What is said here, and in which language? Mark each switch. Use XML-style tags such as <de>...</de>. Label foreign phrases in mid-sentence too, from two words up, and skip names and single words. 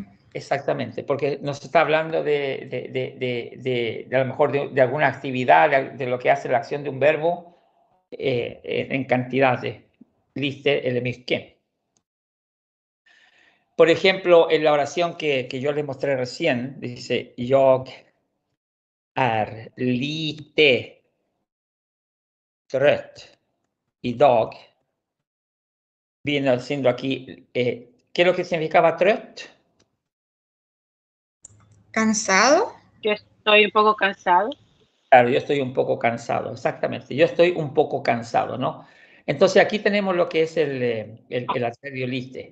<es>Exactamente, porque nos está hablando a lo mejor de alguna actividad, de lo que hace la acción de un verbo en cantidades. Lite el misquén. Por ejemplo, en la oración que yo les mostré recién, dice,</es> <sv>jag är lite trött idag.</sv> <es>Viene siendo aquí, ¿qué es lo que significaba trött? Cansado. Yo estoy un poco cansado. Claro, yo estoy un poco cansado, exactamente. Yo estoy un poco cansado, ¿no? Entonces aquí tenemos lo que es el adverbio lite.</es>